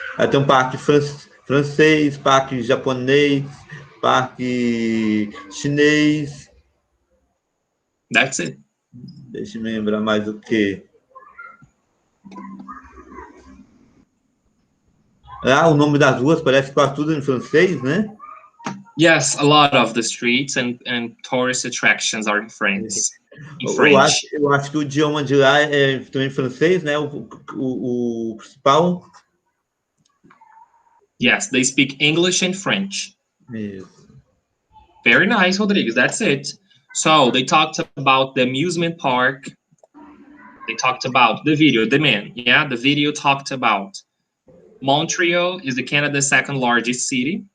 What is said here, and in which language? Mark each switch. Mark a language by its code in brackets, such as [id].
[pt] Tem um parque francês, parque japonês, parque chinês. [en] That's it. [pt] Deixa eu me lembrar mais o quê. O nome das ruas parece quase tudo em francês, né? [en] Yes, a lot of the streets and tourist attractions are in French. [pt] Eu acho que o idioma de lá é também francês, né? O principal. [en] Yes, they speak English and French. Yes. Very nice, Rodrigues. That's it. So they talked about the amusement park. They talked about the video, the man. Yeah, the video talked about Montreal is Canada's second largest city.